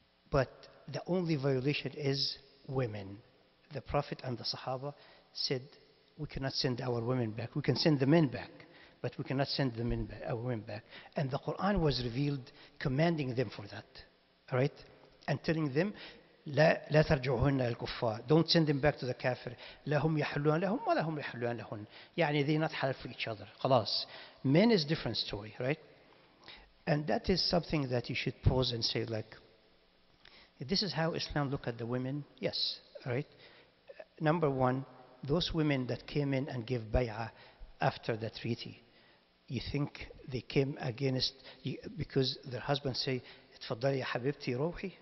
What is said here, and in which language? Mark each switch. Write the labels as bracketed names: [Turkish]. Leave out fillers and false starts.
[English] But the only violation is women. The Prophet and the Sahaba said, we cannot send our women back. We can send the men back, but we cannot send the men back, our women back. And the Quran was revealed commanding them for that, right? And telling them, [Arabic] لا ترجعوهن الكفار. [English] Don't send them back to the kafir. [Arabic] لا هم يحلون لهم ولا هم يحلون لهن. [English] يعني they're not halal for each other. [Arabic] خلاص. [English] Men is different story, right? And that is something that you should pause and say like, this is how Islam look at the women? Yes, right? Number one, those women that came in and gave bay'ah after the treaty, you think they came against, because their husbands say, [Arabic] اتفضلي يا حبيبتي روحي?